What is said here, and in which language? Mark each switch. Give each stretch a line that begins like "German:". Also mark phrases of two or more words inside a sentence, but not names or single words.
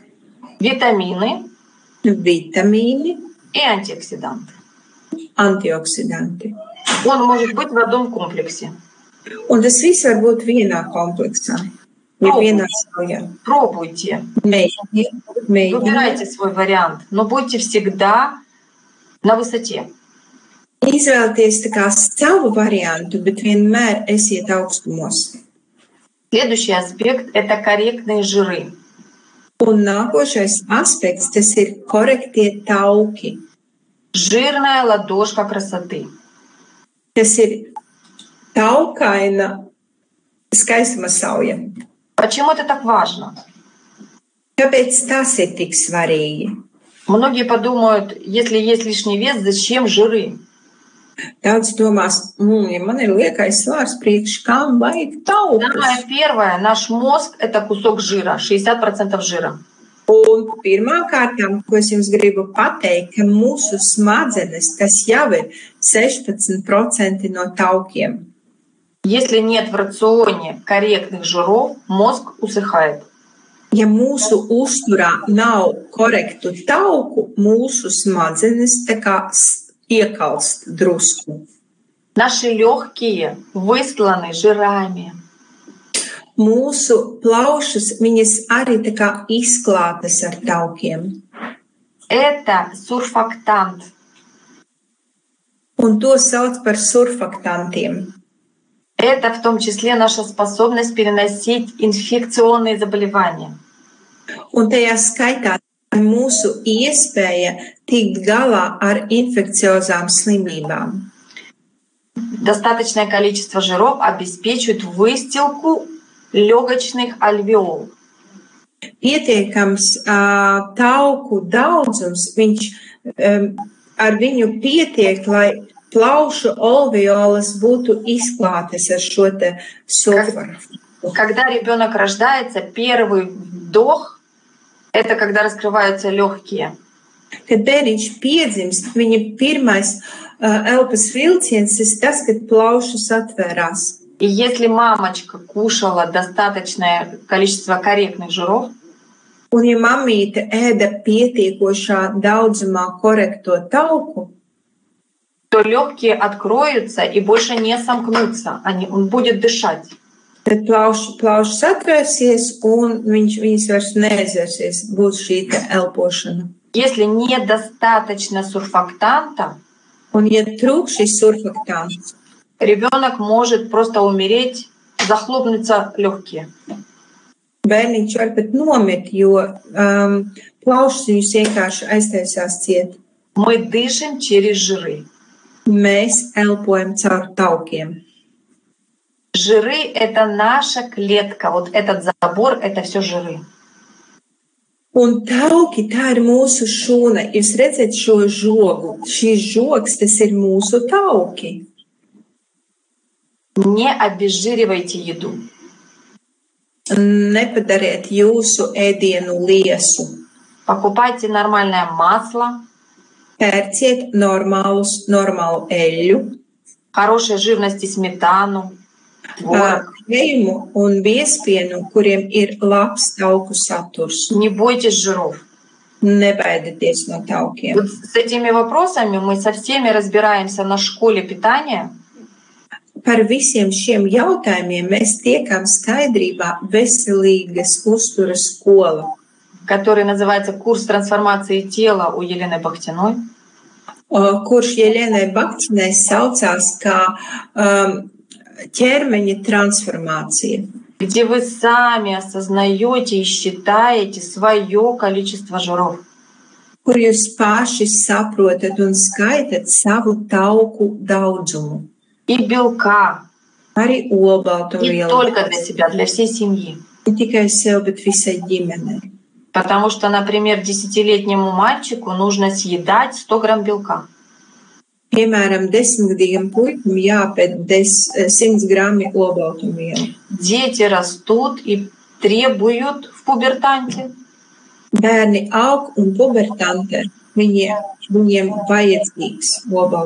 Russian: Витамины
Latvian: vitamīni,
Russian: и антиоксиданты.
Latvian: antioksidanti.
Russian: Он может быть в одном комплексе.
Latvian: Un tas viss var būt vienā kompleksā, ja vienā saujā.
Russian: Пробуйте,
Latvian: Mēģiniet.
Russian: выбирайте свой вариант, но будьте всегда на высоте.
Latvian: Izvēlieties tā kā savu variantu, bet vienmēr esiet augstumos.
Russian: Следующий аспект — это корректные жиры.
Latvian: Un nākošais aspekts, tas ir korektie tauki.
Russian: Жирная ладошка красоты.
Latvian: Tas ir taukaina skaistuma sauja.
Russian: Почему это так важно?
Latvian: Kāpēc tas ir tik svarīgi?
Russian: Многие подумают, если есть лишний вес, зачем жиры?
Latvian: Daudz domās, ja man ir liekais svārs, priekš kam vajag taukus?
Russian: Самое первое, наш мозг — это кусок жира, 60% жира.
Latvian: Un pirmā kārtām, ko es jums gribu pateikt, ka mūsu smadzenes, tas jau ir 16% no taukiem.
Russian: Если нет в рационе корректных жиров, мозг усыхает.
Latvian: Ja mūsu uzturā nav korektu tauku, mūsu smadzenes tā kā iekalst drusku.
Russian: Наши легкие высланы жирами.
Latvian: Mūsu plaušas, viņas arī tā kā izklātas ar taukiem.
Russian: Это сурфактант.
Latvian: Un to sauc par surfaktantiem.
Russian: Это в том числе наша способность переносить инфекционные заболевания.
Latvian: Un tajā skaitā mūsu iespēja tikt galā ar infekciozām slimībām.
Russian: Достаточное количество жиров обеспечивает выстилку легочных альвеол.
Latvian: Pietiekams tauku daudzums, viņš ar viņu pietiek, lai plaušu alveolas būtu izklātas ar šo te sulfaru.
Russian: Когда ребенок рождается, первый вдох — это когда раскрываются легкие.
Latvian: Kad bērniņš piedzimst, viņa pirmais elpas vilciens ir tas, kad plaušas atvērās.
Russian: И если мамочка кушала достаточное количество корректных жиров,
Latvian: Un ja mammīte ēda pietiekošā daudzumā korekto tauku,
Russian: то легкие откроются и больше не сомкнутся. Он будет дышать.
Latvian: tad plaušas atvērsies un viņas vairs neaizvērsies, būs šī te elpošana.
Russian: Если недостаточно сурфактанта,
Latvian: Un ja trūk šis surfaktāns,
Russian: ребенок может просто умереть, захлопнуться легкие.
Latvian: bērniņš var pat nomirt, jo plaušas viņus vienkārši aiztaisās ciet.
Russian: Мы дышим через жиры.
Latvian: Mēs elpojam caur taukiem.
Russian: Жиры — это наша клетка. Вот этот забор — это все жиры.
Latvian: Un tauki, tā ir mūsu šūna. Jūs redzat šo žogu. Šīs žogs, tas ir mūsu tauki.
Russian: Не обезжиривайте еду.
Latvian: Nepadariet jūsu ēdienu liesu.
Russian: Покупайте нормальное масло,
Latvian: Pērciet normālu eļļu,
Russian: хорошей жирности сметану, творог.
Latvian: Krējumu un biespienu, kuriem ir labs tauku saturs.
Russian: Не бойтесь жиров.
Latvian: Nebaidieties no taukiem.
Russian: Вот с этими вопросами мы со всеми разбираемся на школе питания.
Latvian: Par visiem šiem jautājumiem mēs tiekam skaidrībā veselīgas uzturas skola,
Russian: который называется «Курс трансформации тела» у Елены Бахтиной.
Latvian: Kurš Jelenai Baktinai saucās kā ķermeņa transformācija,
Russian: где вы сами осознаете и считаете свое количество жиров.
Latvian: kur jūs paši saprotat un skaitat savu tauku daudzumu.
Russian: И белка.
Latvian: Arī
Russian: Не
Latvian: olbaltumvielu.
Russian: только для себя, для всей семьи.
Latvian: Ne tikai sev, bet visai ģimenei.
Russian: Потому что, например, 10-летнему мальчику нужно съедать 100 грамм белка.
Latvian: Piemēram, 10-gadīgam puikim jāpēd 100 grami olbaltumvielu.
Russian: Дети растут и требуют в пубертанте.
Latvian: Bērni aug un pubertantē, viņiem vajadzīgs olbaltumvielu.